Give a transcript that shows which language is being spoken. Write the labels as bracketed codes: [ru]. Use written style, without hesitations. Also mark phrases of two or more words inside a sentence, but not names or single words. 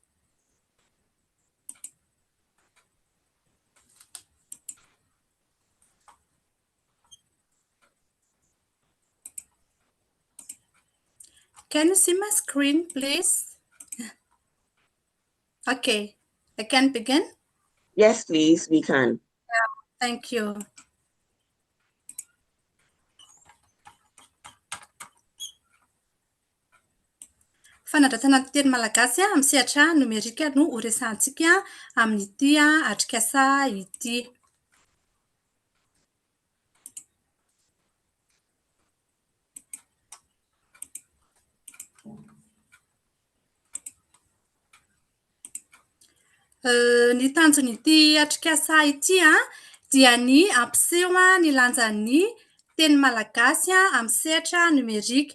[en] Can you see my screen, please? Okay, I can begin? Yes, please, we can. Thank you. [mg] Fanadratana ny teny malagasy amin'ny sehatra numerika no horesantsika amin'ity atrikasa ity. Ny tanjon'ity atrikasa ity dia ny ampiseho ny lanjan'ny teny malagasy amin'ny sehatra numerika.